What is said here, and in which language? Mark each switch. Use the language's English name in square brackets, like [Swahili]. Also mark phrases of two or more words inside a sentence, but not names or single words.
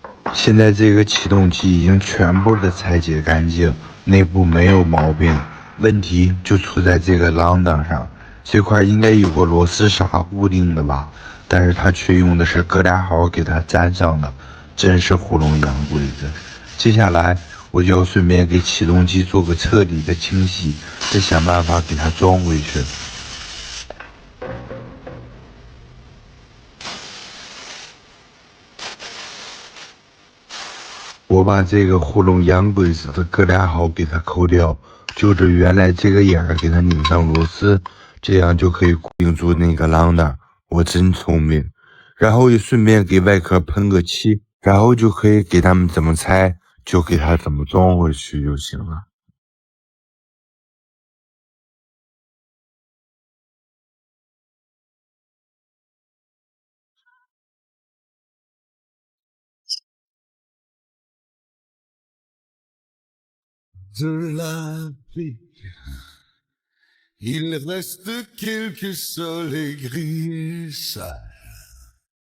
[Chinese] 現在這個啟動器已經全部的拆解乾淨，內部沒有毛病。問題就出在這個鑰檔上，這塊應該有個螺絲沙固定的吧，但是它卻用的是葛大號給它粘上了，真是糊弄洋鬼子。接下來我就要順便給啟動器做個徹底的清洗，再想辦法給它裝回去。我把這個糊弄洋鬼子的葛大號給它摳掉，就着原來這個眼兒給它擰上螺絲，這樣就可以固定住那個鑰匙。我真聰明。然後也順便給外殼噴個漆，然後就可以給他們怎麼拆就給它怎麼裝回去就行了。 [French] De la vie, il reste quelques soleils gris et sales.